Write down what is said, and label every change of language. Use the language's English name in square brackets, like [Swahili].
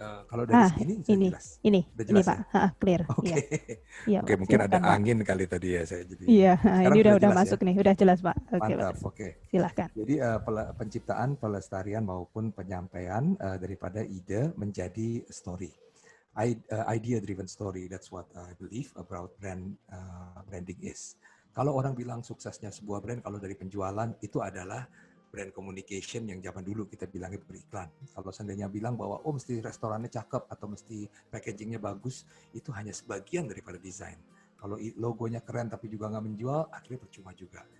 [Indonesian] Kalau dari sini jelas. Ini jelas, Pak, ya? Clear. Oke, ya, mungkin ada angin kali tadi ya saya jadi. Iya, ini udah masuk ya? Nih, udah jelas Pak. Mantap, Silahkan. Jadi penciptaan, pelestarian maupun penyampaian daripada ide menjadi story. [English] Idea-driven story, that's what I believe about branding is. [Indonesian] Kalau orang bilang suksesnya sebuah brand, kalau dari penjualan itu adalah brand communication yang zaman dulu kita bilangnya beriklan. Kalau seandainya bilang bahwa mesti restorannya cakep atau mesti packagingnya bagus, itu hanya sebagian daripada desain. Kalau logonya keren tapi juga nggak menjual, akhirnya percuma juga.